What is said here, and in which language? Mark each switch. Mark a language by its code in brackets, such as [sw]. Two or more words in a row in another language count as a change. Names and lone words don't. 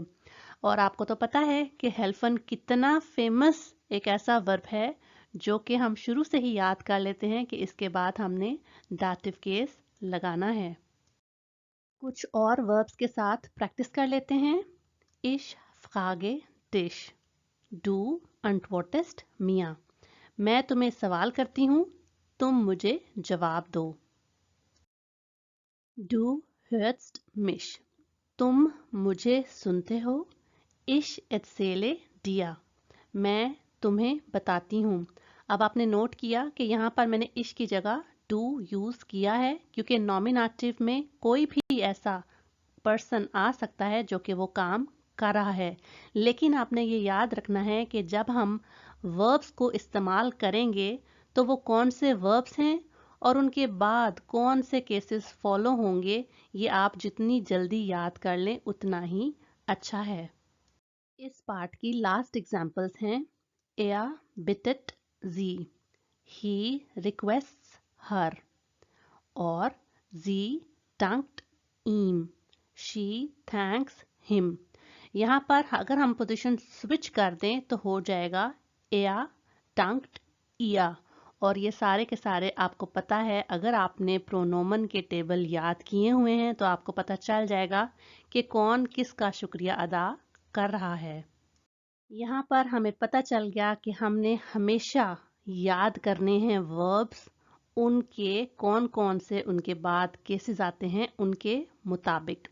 [hi] और आपको तो पता है कि हेल्फन कितना फेमस एक ऐसा वर्ब है जो कि हम शुरू से ही याद कर लेते हैं कि इसके बाद हमने डाटिव केस लगाना है। कुछ और वर्ब्स के साथ प्रैक्टिस कर लेते हैं। [de] Ich frage dich, du antwortest mir, [hi] मैं तुम्हें सवाल करती हूँ तुम मुझे जवाब दो। [de] Du hörst mich, [hi] तुम मुझे सुनते हो। [de] Ich erzähle dir, [hi] मैं तुम्हें बताती हूँ। अब आपने नोट किया कि यहाँ पर मैंने इश की जगह डू यूज किया है क्योंकि नॉमिनेटिव में कोई भी ऐसा पर्सन आ सकता है जो कि वो काम कर रहा है। लेकिन आपने ये याद रखना है कि जब हम वर्ब्स को इस्तेमाल करेंगे तो वो कौन से वर्ब्स हैं और उनके बाद कौन से केसेस फॉलो होंगे, ये आप जितनी जल्दी याद कर लें उतना ही अच्छा है। इस पार्ट की लास्ट एग्जांपल्स हैं। [de] Er bittet sie, [en] he requests her, [de] और sie dankt ihm, [en] she thanks him। [hi] यहाँ पर अगर हम पोजीशन स्विच कर दें तो हो जाएगा [de] er dankt ihr। [hi] और ये सारे के सारे आपको पता है, अगर आपने प्रोनोमन के टेबल याद किए हुए हैं तो आपको पता चल जाएगा कि कौन किसका शुक्रिया अदा कर रहा है। यहाँ पर हमें पता चल गया कि हमने हमेशा याद करने हैं वर्ब्स उनके कौन कौन से उनके बाद केसेस आते हैं उनके मुताबिक।